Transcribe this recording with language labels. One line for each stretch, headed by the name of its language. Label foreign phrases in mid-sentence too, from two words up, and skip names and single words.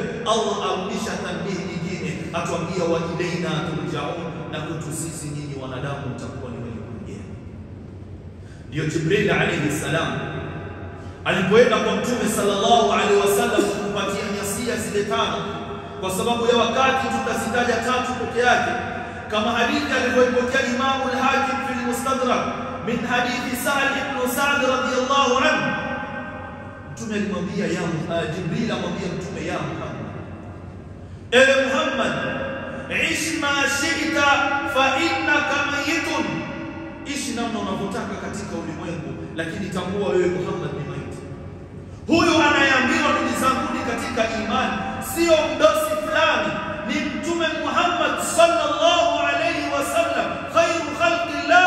Swahili: Allah arudisha tanbihi nyingine, atuambia
Arabic: وإلينا ترجعون,
Swahili: na kwetu sisi nyinyi wanadamu mtakuwa ni wenye kurejea. Ndio Jibril
Arabic: عليه السلام
Swahili: alipoenda kwa Mtume
Arabic: صلى الله عليه وسلم
Swahili: kumpatia nyasia zile 5, kwa sababu ya wakati tutazitaja 3 peke yake, kama hadithi aliyopokea Imam al-Hakim
Arabic: في المستدرك من حديث
Swahili: Sa'd ibn Sa'd
Arabic: رضي الله عنه.
Swahili: Mtume alimwambia Jibril amwambia Mtume, ya Muhammad, ewe Muhammad,
Arabic: عش ما شئت فإنك ميت,
Swahili: ishi namna unavyotaka katika ulimwengu, lakini tambua wewe Muhammad ni maiti. Huyu anayeambiwa ndugu zangu ni katika imani, sio mdosi fulani, ni Mtume Muhammad
Arabic: صلى الله عليه وسلم خير خلق الله.